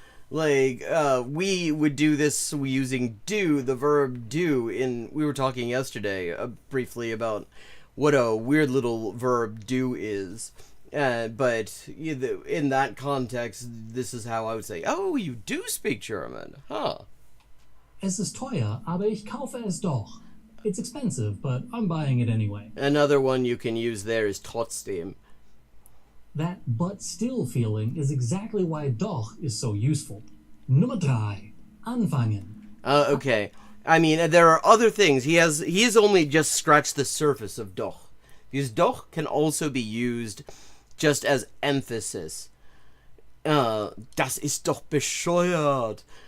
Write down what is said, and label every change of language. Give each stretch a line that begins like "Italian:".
English: Like, we would do this using do, the verb do, we were talking yesterday briefly about what a weird little verb do is. But in that context, this is how I would say, oh, you do speak German, huh?
German: Es ist teuer, aber ich kaufe es doch.
English: It's expensive, but I'm buying it anyway. Another one you can use there is trotzdem. That but still feeling is exactly why doch is so useful.
German: Nummer 3. Anfangen.
English: Okay. I mean, there are other things. He has only just scratched the surface of doch. Because doch can also be used just as emphasis.
German: Das ist doch bescheuert.